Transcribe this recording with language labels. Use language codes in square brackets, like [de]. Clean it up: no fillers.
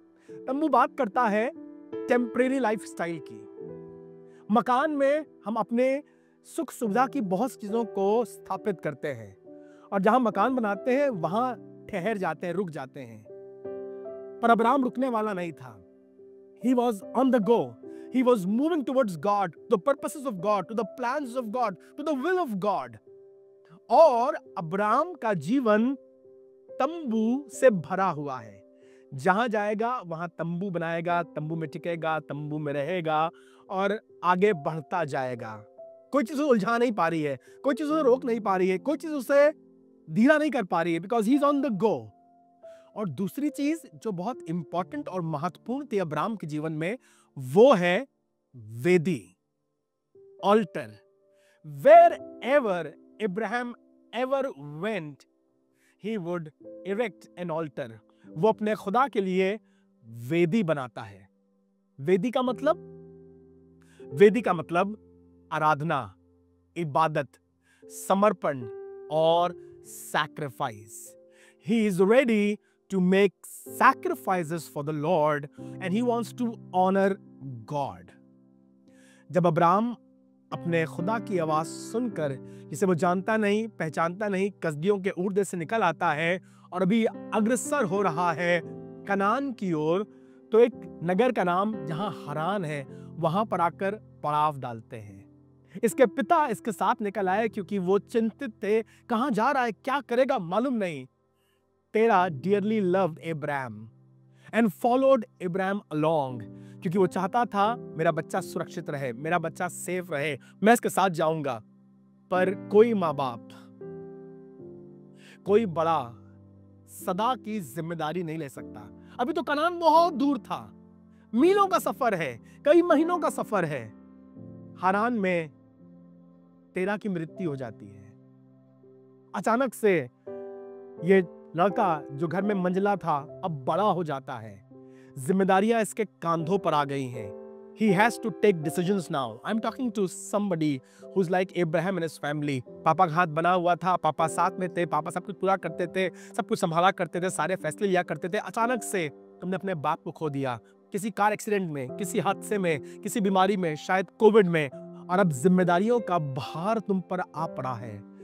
[hi] तंबू बात करता है टेम्परेरी लाइफस्टाइल की। मकान में हम अपने सुख सुविधा की बहुत सी चीजों को स्थापित करते हैं और जहां मकान बनाते हैं वहां ठहर जाते हैं, रुक जाते हैं। पर अब्राहम रुकने वाला नहीं था। [en] He was on the go. He was moving towards God, the purposes of God, to the plans of God, to the will of God. [hi] और अब्राहम का जीवन तंबू से भरा हुआ है। जहां जाएगा वहां तंबू बनाएगा, तंबू में टिकेगा, तंबू में रहेगा और आगे बढ़ता जाएगा। कोई चीज उसे उलझा नहीं पा रही है, कोई चीज उसे रोक नहीं पा रही है, कोई चीज उसे धीरा नहीं कर पा रही है, [en] Because he is on the go. [hi] और दूसरी चीज जो बहुत इंपॉर्टेंट और महत्वपूर्ण थी अब्राहम के जीवन में, वो है वेदी, alter. [en] Wherever Abraham ever went he would erect an altar. [hi] वो अपने खुदा के लिए वेदी बनाता है। वेदी का मतलब आराधना, इबादत, समर्पण और sacrifice. [en] He is ready to make sacrifices for the Lord and he wants to honor God। [hi] जब अब्राहम अपने खुदा की आवाज सुनकर, जिसे वो जानता नहीं, पहचानता नहीं, कसदियों के ऊर देश से निकल आता है और अभी अग्रसर हो रहा है कनान की ओर, तो एक नगर का नाम जहां हरान है, वहां पर आकर पड़ाव डालते हैं। इसके पिता इसके साथ निकल आए क्योंकि वो चिंतित थे, कहां जा रहा है, क्या करेगा, मालूम नहीं। तेरा [en] dearly loved Abraham and followed Abraham along, [hi] क्योंकि वो चाहता था मेरा बच्चा सुरक्षित रहे, मेरा बच्चा सेफ रहे, मैं इसके साथ जाऊंगा। पर कोई माँ बाप, कोई बड़ा सदा की जिम्मेदारी नहीं ले सकता। अभी तो कनान बहुत दूर था, मीलों का सफर है, कई महीनों का सफर है। हारान में तेरह की मृत्यु हो जाती है। अचानक से ये लड़का जो घर में मंझला था अब बड़ा हो जाता है, जिम्मेदारियां इसके कांधों पर आ गई हैं। [en] He has to take decisions now. I'm talking to somebody who's like Abraham and his family. [hi] पापा का हाथ बना हुआ था, पापा साथ में थे, पापा सब कुछ पूरा करते थे, सब कुछ संभाला करते थे, सारे फैसले लिया करते थे। अचानक से तुमने अपने बाप को खो दिया, किसी कार एक्सीडेंट में, किसी हादसे में, किसी बीमारी में, शायद कोविड में, और अब जिम्मेदारियों का भार तुम पर आ पड़ा है।